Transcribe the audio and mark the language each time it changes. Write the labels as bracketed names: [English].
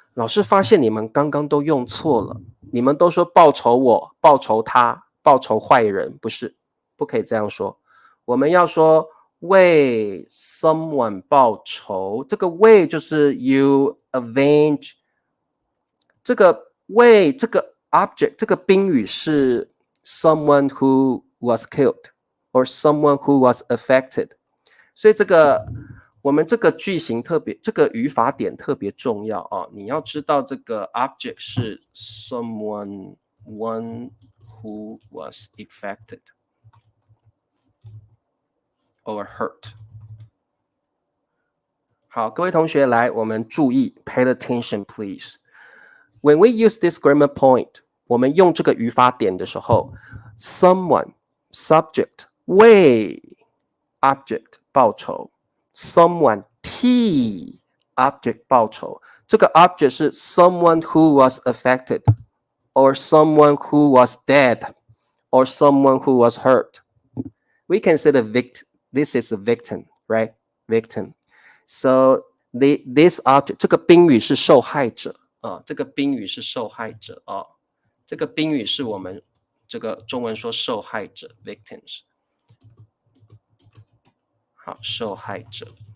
[Chinese] 老师发现你们刚刚都用错了，你们都说报仇我、报仇他、报仇坏人，不是，不可以这样说。我们要说为 someone 报仇，这个为就是 [English] you avenge。 [Chinese] 这个为这个 object 这个宾语是 [English] someone who was killed or someone who was affected。 [Chinese] 所以我们这个句型特别，这个语法点特别重要哦。你要知道这个 object 是 [English] one who was affected or hurt。 [Chinese] 好，各位同学来，我们注意 ， [English] pay attention please。 When we use this grammar point， [Chinese] 我们用这个语法点的时候 ，someone subject 为 object 报仇。 [English] someone t object [Chinese] 报仇，这个 [English] object 是 someone who was affected or someone who was dead or someone who was hurt. We can say the victim. This is a victim, right? Victim. [Chinese] So this object 这个宾语是受害者啊，这个宾语是受害者啊，这个宾语是我们这个中文说受害者 victims。好，受害者。